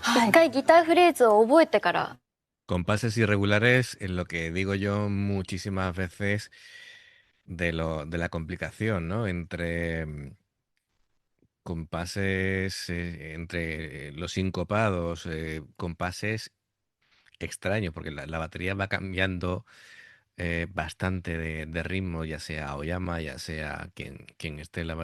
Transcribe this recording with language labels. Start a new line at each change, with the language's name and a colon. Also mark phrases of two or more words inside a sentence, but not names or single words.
Japanese: 一回ギターフレーズを覚えてから。
Spanish: Compases irregulares, en lo que digo yo muchísimas veces, de la complicación, ¿no? Entre compases, entre los sincopados, compases extraños, porque la batería va cambiando bastante de ritmo, ya sea Aoyama, ya sea quien esté en la